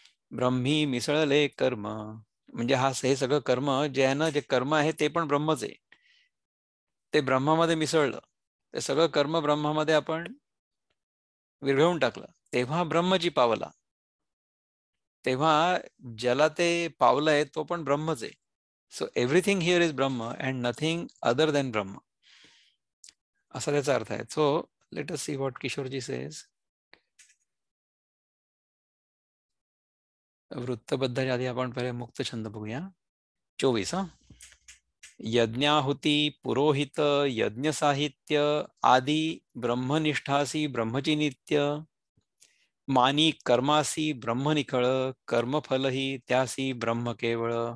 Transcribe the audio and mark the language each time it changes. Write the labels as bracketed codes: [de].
[mr] ब्रह्मी मिसळले कर्म म्हणजे हे सगळं कर्म जे आहे ना, जे कर्म आहे ते पण ब्रह्मच आहे, ते ब्रह्मामध्ये मिसळलं, ते सगळं कर्म ब्रह्मामध्ये आपण विरघळून टाकलं, तेव्हा ब्रह्मजी पावला. तेव्हा ज्याला ते पावलंय तो पण ब्रह्मच आहे. [en] so everything here is Brahma and nothing other than Brahma, [mr] असा त्याचा अर्थ आहे. [en] So let us see what Kishorji says. [mr] वृत्तबद्धाच्या आधी आपण पहिले मुक्त छंद बघूया. 24. यज्ञाहुती पुरोहित यज्ञ साहित्य आदी ब्रह्मनिष्ठासी ब्रह्मची नित्य मानी कर्मासी ब्रह्म निखळ कर्मफलही त्यासी ब्रह्म केवळ.